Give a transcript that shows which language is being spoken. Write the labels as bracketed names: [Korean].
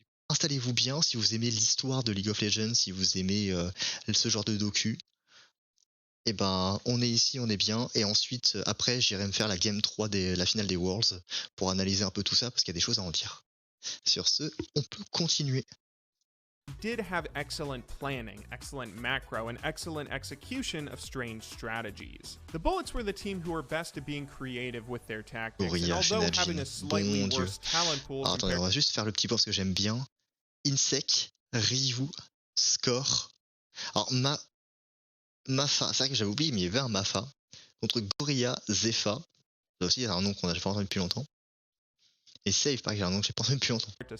[French] Installez-vous bien si vous aimez l'histoire de League of Legends, si vous aimez ce genre de docu. Et ben, on est ici, on est bien. Et ensuite, après, j'irai me faire la Game 3 la finale des Worlds pour analyser un peu tout ça parce qu'il y a des choses à en dire. Sur ce, on peut continuer. [English] Did have excellent planning, excellent macro, and excellent execution of strange strategies. The Bullets were the team who were best at being creative with their tactics, and although having a slightly worse talent pool... [French] Alors, attendez, on va juste faire le petit point parce que j'aime bien. Insec, Ryu, Score. Alors, Mafa, c'est vrai que j'avais oublié, mais il y avait un Mafa. Contre Gorilla, Zepha. Là aussi, il y a un nom qu'on n'a pas entendu depuis longtemps. Et Save, pareil, j'ai un nom que j'ai pas entendu depuis longtemps.